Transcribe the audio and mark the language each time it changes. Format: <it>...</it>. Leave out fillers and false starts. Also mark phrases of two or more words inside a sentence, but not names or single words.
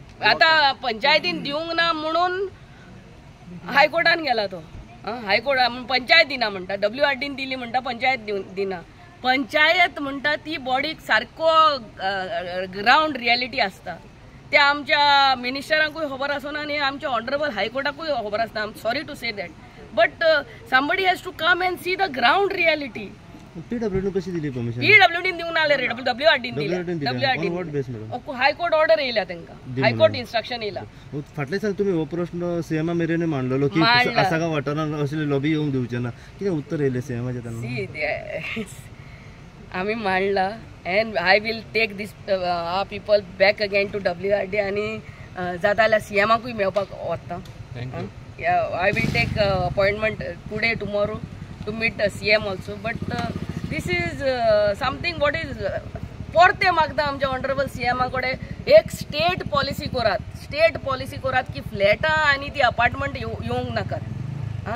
<kok>आतां पंचायतीन दिवंक ना म्हणून हायकोर्टान गेला तो. हायकोर्ट पंचायत दिना म्हणटा, WRDन दिली म्हणटा पंचायत दिना. पंचायत म्हणटा ती बॉडीक सारको</kok> <en>ground reality</en> <kok>असता ते आमच्या मिनिस्टरांकूय खबर आसना आणि आमच्या ऑनरेबल हायकोर्टाकूय खबर आसना.</kok> <en>I am sorry to say that, but somebody has to come and see the ground reality.</en> <kok>PWD कशी दिली परमिशन? PWD दिवून आले रे, WRDन दिली. हायकोर्ट ऑर्डर येयला तांकां, हायकोर्ट इन्स्ट्रक्शन येयला. फाटले दिसांनी तुम्ही हो प्रश्न सीएमा मेरेन मांडलेलो की आसागा वाठारांत असले लॉबी येवंक दिवचे ना, कितें उत्तर येयलें सीएमाचें तेन्ना? आम्ही मांडला</kok> <en>and I will take these people back again to WRD</en> <kok>आणि जाता जाल्यार सीएमाकूय मेळपाक वता.</kok> <en>I will take appointment today tomorrow to meet CM also. but this is something what is</en> <kok>परते मागता आमच्या ऑनरेबल CMा कडेन एक</kok> <en>state policy</en> <kok>करात की फ्लॅटां आनी ती अपार्टमेंट येवंक नाकात.</kok>